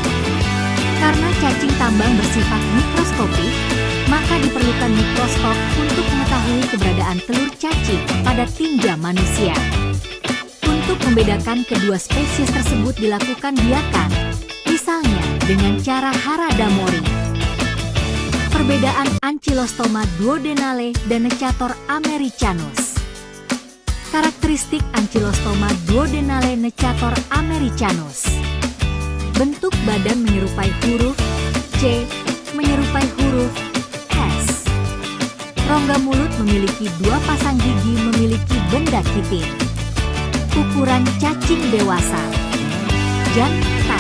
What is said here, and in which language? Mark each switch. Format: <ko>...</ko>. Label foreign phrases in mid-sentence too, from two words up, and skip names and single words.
<id>Karena cacing tambang bersifat mikroskopik, maka diperlukan mikroskop untuk mengetahui keberadaan telur cacing pada tinja manusia. Untuk membedakan kedua spesies tersebut dilakukan biakan, misalnya dengan cara Harada-Mori. Perbedaan Ankylostoma duodenale dan Cator americanus. Karakteristik Ankylostoma duodenale Cator americanus. Bentuk badan menyerupai huruf C, menyerupai huruf S. Rongga mulut memiliki 2 pasang gigi memiliki benda kitin. Ukuran cacing dewasa. Jantan.</id>